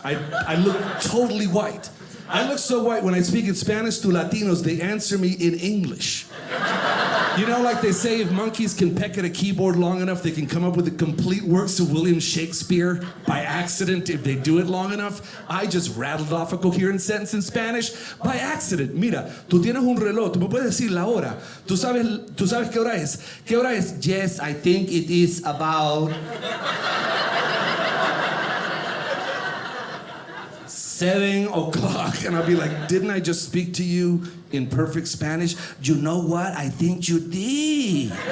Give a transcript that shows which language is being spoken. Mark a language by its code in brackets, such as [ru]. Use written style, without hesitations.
[en] I look totally white. I look so white when I speak in Spanish to Latinos, they answer me in English. You know, like they say, if monkeys can peck at a keyboard long enough, they can come up with the complete works of William Shakespeare by accident if they do it long enough. I just rattled off a coherent sentence in Spanish by accident. [es] Mira, tú tienes un reloj, tú me puedes decir la hora. Tú sabes qué hora es. ¿Qué hora es? [en] Yes, I think it is about 7 o'clock, and I'll be like, didn't I just speak to you in perfect Spanish? You know what? I think you did.